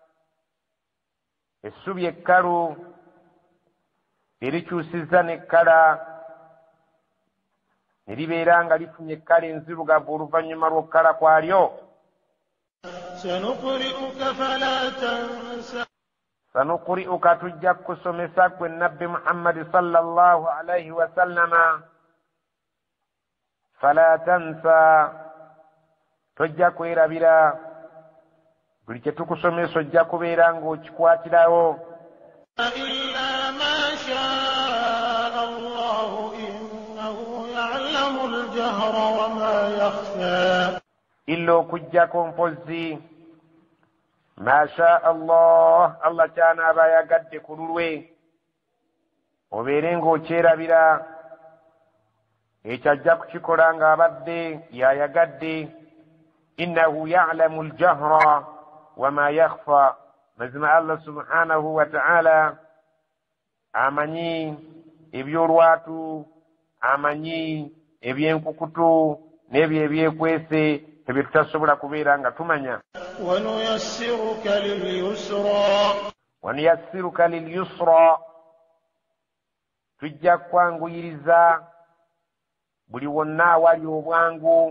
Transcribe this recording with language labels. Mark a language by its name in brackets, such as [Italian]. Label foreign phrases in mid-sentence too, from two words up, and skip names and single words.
[Ganda] Essubi ekkalu erikyusizza n'ekkala ne libeera nga lifunye ekkala enzirugavu oluvannyuma lw'okkala kwalyo. Sanuqri'uka, tujja kukusomesa gwe nabbi Muhammad [Arabic] صلى الله عليه وسلم. فلا تنسى, [Ganda] tojja kwerabira. Buli kye tukusomesa ojja kubeera ng'okikwatirawo. [Arabic] إلا ما شاء الله إنه يعلم الجهر وما يخفى. [Ganda] Illa okujjako mpozzi [Arabic] ما شاء الله, [Ganda] Allah ky'anaaba ayagadde ku lulwe, obeere ng'okyerabira. Ekyo ajja kukikola ng'abadde yayagadde. [Arabic] إنه يعلم الجهر وما يخفى. [Ganda] Mazima Allah [Arabic] سبحانه وتعالى [Ganda] amanyi ebyolwatu, amanyi ebyenkukutu n'ebyo ebyekwese ebyo tutasobola kubeera nga tumanya. [Arabic] ونيسرك لليسرى [Ganda] tujja kwanguyiriza buli wonna awali obwangu